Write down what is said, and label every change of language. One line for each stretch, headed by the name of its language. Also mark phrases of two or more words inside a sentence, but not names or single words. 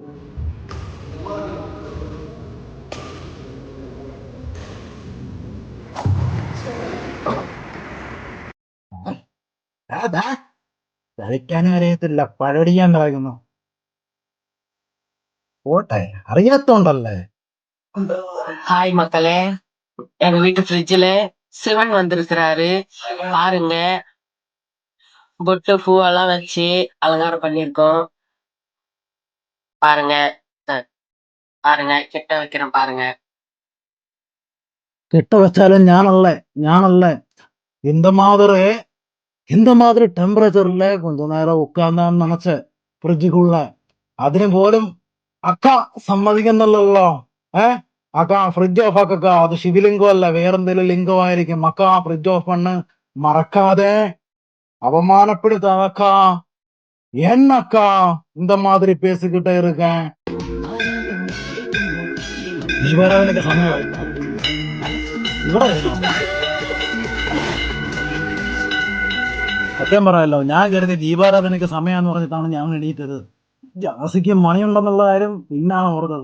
Malayalam: കഴിക്കാനും അറിയത്തില്ല, പഴടിക്കാൻ കളയുന്നു. പോട്ടെ, അറിയാത്തോണ്ടല്ലേ.
Tamil: ஹாய் மக்களே, எங்க வீட்டு ஃப்ரிட்ஜ்ல சிவன் வந்திருக்கிறாரு பாருங்க. பொட்டு பூவெல்லாம் வச்சு அலங்காரம் பண்ணிருக்கோம் பாருங்க. பாருங்க, கிட்ட வைக்கிறேன் பாருங்க.
Malayalam: കിട്ട വെച്ചാലും ഞാനല്ലേ
Tamil: இந்த மாதிரி டெம்பரேச்சர்ல கொஞ்ச நேரம் உட்கார்ந்தான்னு நினைச்ச
Malayalam: ഫ്രിഡ്ജിക്കുള്ള അതിന് പോലും അക്ക സമ്മതിക്കുന്നില്ലല്ലോ. അക്ക ഫ്രിഡ്ജ് ഓഫ് ആക്ക, അത് ശിവലിംഗം അല്ല, വേറെന്തെങ്കിലും ലിംഗമായിരിക്കും. അക്ക ഫ്രിഡ്ജ് ഓഫ് പണ്ണ്, മറക്കാതെ அவமானப்படுத்தாதக்கா.
Tamil: என்னக்கா இந்த மாதிரி பேசிக்கிட்டே இருக்கேன்.
Malayalam: ദീപാരാധനയ്ക്ക് സമയമായി. സത്യം പറയാലോ, ഞാൻ കരുതി ദീപാരാധനയ്ക്ക് സമയമെന്ന് പറഞ്ഞിട്ടാണ് ഞാൻ എണീറ്റത്. ജാസിക്ക് മണിയുണ്ടെന്നുള്ള കാര്യം പിന്നാണ് ഓർത്തത്.